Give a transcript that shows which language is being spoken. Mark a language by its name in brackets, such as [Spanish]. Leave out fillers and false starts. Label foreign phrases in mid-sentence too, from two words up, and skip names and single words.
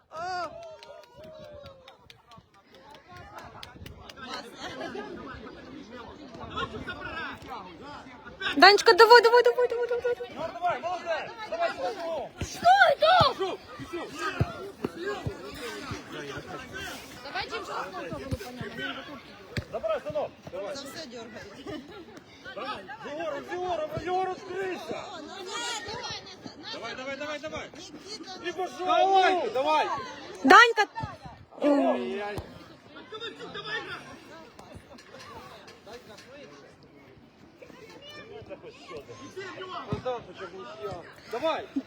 [Russian] Данечка, давай. Давай, молодець! Давай, Соломон! Давай, Дим, Забирай, сынок! Егор, откройся! Давай. Не пошел! Давай. Данька! Ковальчук, давай играй. Давай.